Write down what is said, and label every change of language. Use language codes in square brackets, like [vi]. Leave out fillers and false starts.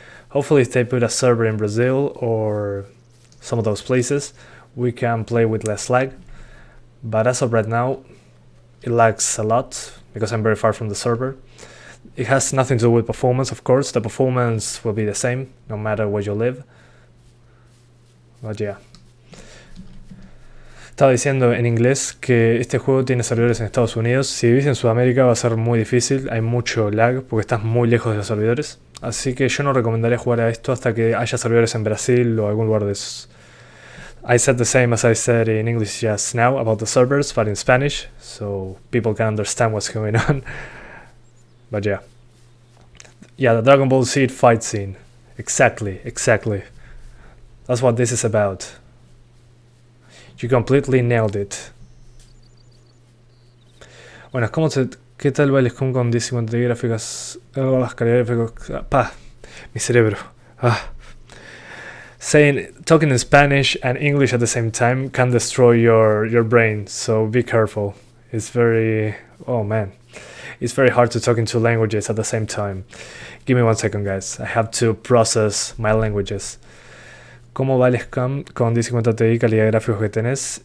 [en] Hopefully if they put a server in Brazil or some of those places, we can play with less lag, but as of right now it lags a lot because I'm very far from the server. It has nothing to do with performance, of course. The performance will be the same no matter where you live, but yeah. [es] Estaba diciendo en inglés que este juego tiene servidores en Estados Unidos. Si vivís en Sudamérica va a ser muy difícil, hay mucho lag porque estás muy lejos de los servidores. Así que yo no recomendaría jugar a esto hasta que haya servidores en Brasil o algún lugar de esos. [en] I said the same as I said in English just now about the servers, but in Spanish, so people can understand what's going on. But yeah. Yeah, the Dragon Ball Z fight scene. Exactly. That's what this is about. You completely nailed it. [es] Bueno, ¿qué tal va el SCUM con 1050 gráficas? Las calidades gráficas. Mi cerebro. [en] Talking in Spanish and English at the same time can destroy your brain, so be careful. It's very hard to talk in two languages at the same time. Give me 1 second, guys. I have to process my languages. [es] ¿Cómo va el SCUM con 1050 Ti calidad de gráficos que tenés?